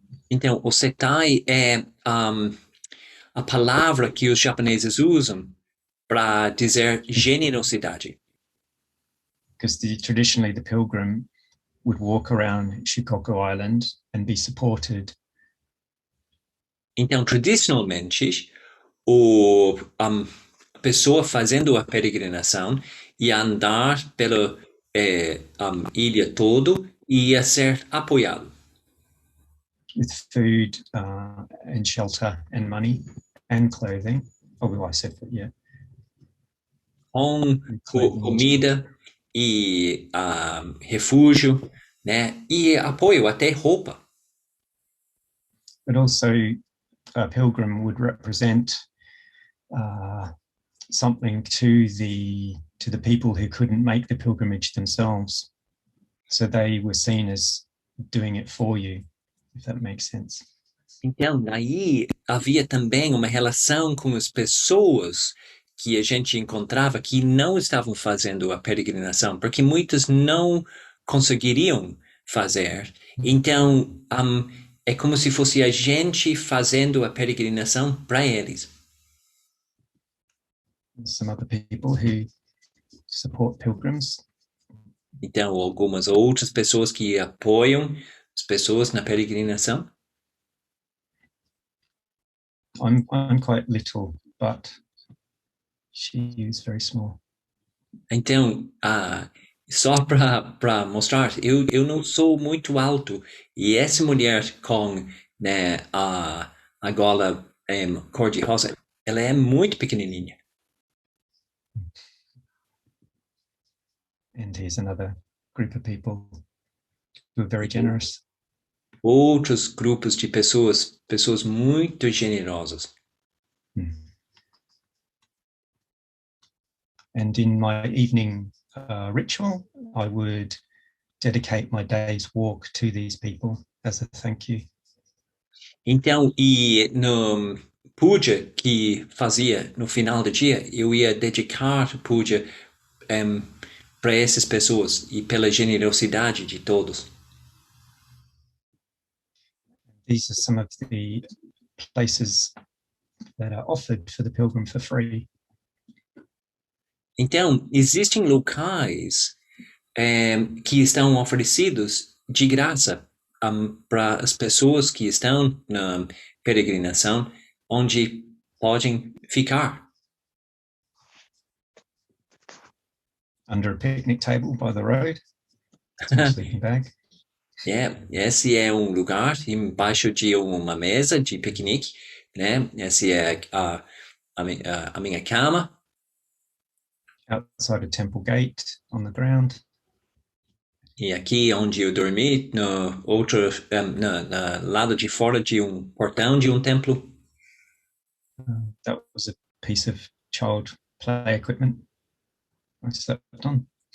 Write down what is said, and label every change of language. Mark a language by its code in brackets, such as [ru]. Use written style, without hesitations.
[pt] Então, Osetai é a palavra que os japoneses usam para dizer generosidade. [en] Because traditionally the pilgrim would walk around Shikoku Island and be supported. [pt] Então, tradicionalmente, a pessoa fazendo a peregrinação ia andar pela ilha todo e ia ser apoiado. [en] With food and shelter and money and clothing. Oh, well, I said that, yeah. [pt] Com comida e refúgio, né? E apoio, até roupa. [en] but also a pilgrim would represent something to the people who couldn't make the pilgrimage themselves. So they were seen as doing it for you, if that makes sense. [pt] Então, aí havia também uma relação com as pessoas que a gente encontrava que não estavam fazendo a peregrinação, porque muitas não conseguiriam fazer. Então, é como se fosse a gente fazendo a peregrinação para eles. [en] Some other people who support pilgrims. [pt] Então, algumas outras pessoas que apoiam as pessoas na peregrinação. [en] I'm quite little, but she is very small. [pt] Então, só para mostrar, eu não sou muito alto e essa mulher com, né, a gola cor-de-rosa, ela é muito pequenininha. [en] And here's another group of people who are very generous. [pt] Outros grupos de pessoas muito generosas. [en] And in my evening ritual, I would dedicate my day's walk to these people as a thank you. [pt] Então, e no puja que fazia no final do dia, eu ia dedicar puja para essas pessoas e pela generosidade de todos. [en] These are some of the places that are offered for the pilgrim for free. [pt] Então, existem locais que estão oferecidos de graça para as pessoas que estão na peregrinação, onde podem ficar. [en] Under a picnic table by the road, a sleeping bag. [pt] Esse é um lugar embaixo de uma mesa de piquenique, né? Esse é a minha cama. [en] Outside a temple gate on the ground. [pt] E aqui onde eu dormi, no outro, no lado de fora de portão de templo. [en] That was a piece of child play equipment I slept on.